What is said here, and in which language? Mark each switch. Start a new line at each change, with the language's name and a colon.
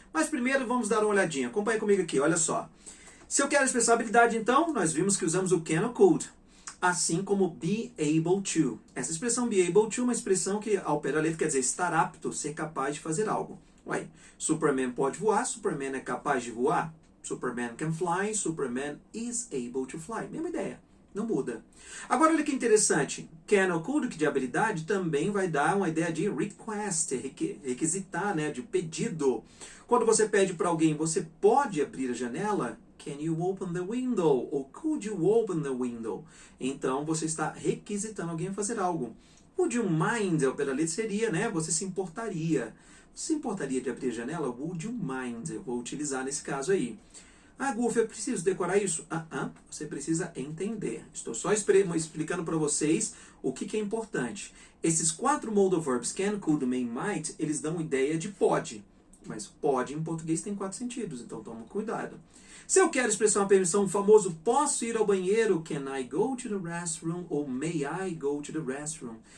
Portuguese: Mas primeiro vamos dar uma olhadinha. Acompanhe comigo aqui, olha só. Se eu quero expressar habilidade, então, nós vimos que usamos o can ou could. Assim como be able to. Essa expressão be able to é uma expressão que, ao pé da letra, quer dizer estar apto, ser capaz de fazer algo. Ué, Superman pode voar, Superman é capaz de voar.
English: Superman can fly, Superman is able to fly.
Portuguese: Mesma ideia. Não muda. Agora, olha que interessante. Can ou could, que de habilidade, também vai dar uma ideia de request, requisitar, né, de pedido. Quando você pede para alguém, você pode abrir a janela?
English: Can you open the window? Ou could you open the window?
Portuguese: Então, você está requisitando alguém a fazer algo.
English: Would you mind,
Portuguese: ao pé da letra, seria, né, você se importaria. Você se importaria de abrir a janela?
English: Would you mind?
Portuguese: Eu vou utilizar nesse caso aí. Ah, Gulf, eu preciso decorar isso? Você precisa entender. Estou só explicando para vocês o que é importante. Esses 4 modal verbs, can, could, may, might, eles dão ideia de pode. Mas pode em português tem 4 sentidos, então toma cuidado. Se eu quero expressar uma permissão, o famoso posso ir ao banheiro,
English: can I go to the restroom? Ou may I go to the restroom?